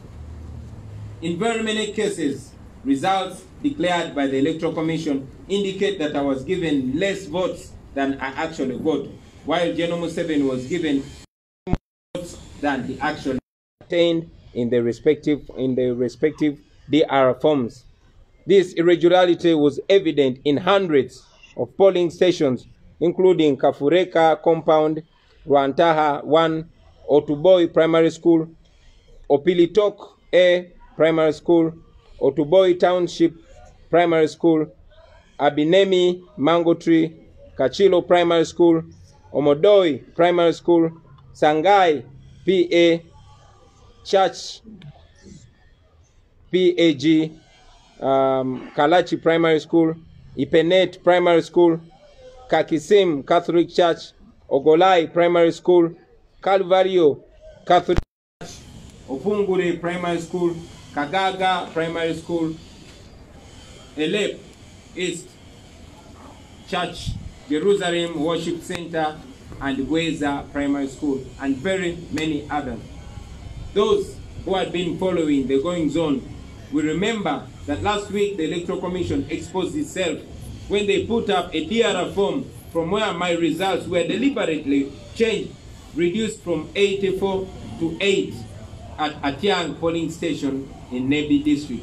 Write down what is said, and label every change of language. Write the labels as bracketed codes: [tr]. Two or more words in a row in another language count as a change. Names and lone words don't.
[en] In very many cases, results declared by the Electoral Commission indicate that I was given less votes than I actually got, while General Museveni was given more votes than he actually attained in the respective DR forms. This irregularity was evident in hundreds of polling stations, including Kafureka Compound, Rwantaha 1, Otuboi Primary School, Opilitok A Primary School, Otuboi Township Primary School, Abinemi Mango Tree, Kachilo Primary School, Omodoi Primary School, Sangai PA, Church PAG, Kalachi Primary School, Ipenet Primary School, Kakisim Catholic Church, Ogolai Primary School, Calvario Catholic Church, Opungure Primary School, Kagaga Primary School, Elep East Church, Jerusalem Worship Center, and Gweza Primary School, and very many others. Those who had been following the goings on will remember that last week the Electoral Commission exposed itself when they put up a DRR form from where my results were deliberately changed, reduced from 84 to 8 at Atiang polling station in Nebi district.